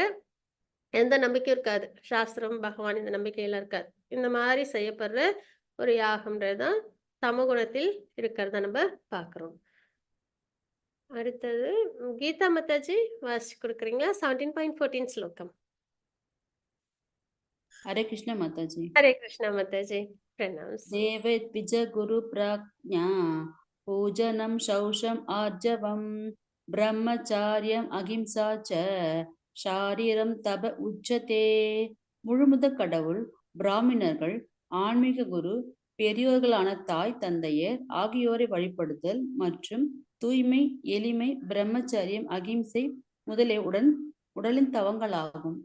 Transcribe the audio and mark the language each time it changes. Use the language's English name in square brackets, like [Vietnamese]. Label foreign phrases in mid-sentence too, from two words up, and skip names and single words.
[Tamil] எந்த நம்பிக்கையும் இருக்காது. சாஸ்திரம், பகவான் இந்த நம்பிக்கையெல்லாம் இருக்காது. இந்த மாதிரி செய்யப்படுற ஒரு யாகம்ன்றது தான் தமோகுணத்தில் இருக்கிறத நம்ம பார்க்குறோம். அடுத்தது கீதா மாதாஜி வாசிச்சு கொடுக்குறீங்களா? 17.14 ஸ்லோகம். [Hindi] हरे कृष्ण माताजी। [Tamil] ஹரே கிருஷ்ணா மாதாஜி. Pranams. [Sanskrit] देवेद्विज गुरु प्राज्ञा पूजनं शौषम् आर्जवं ब्रह्मचार्यम् अहिंसा च शारीरं तप उच्यते. [Tamil] முழுமுத கடவுள், பிராமணர்கள், ஆன்மீக குரு, பெரியோர்களான தாய் தந்தையர் ஆகியோரை வழிபடுதல் மற்றும் தூய்மை, எளிமை, பிரம்மச்சரியம், அகிம்சை முதலிய உடலின் தவங்களாகும்.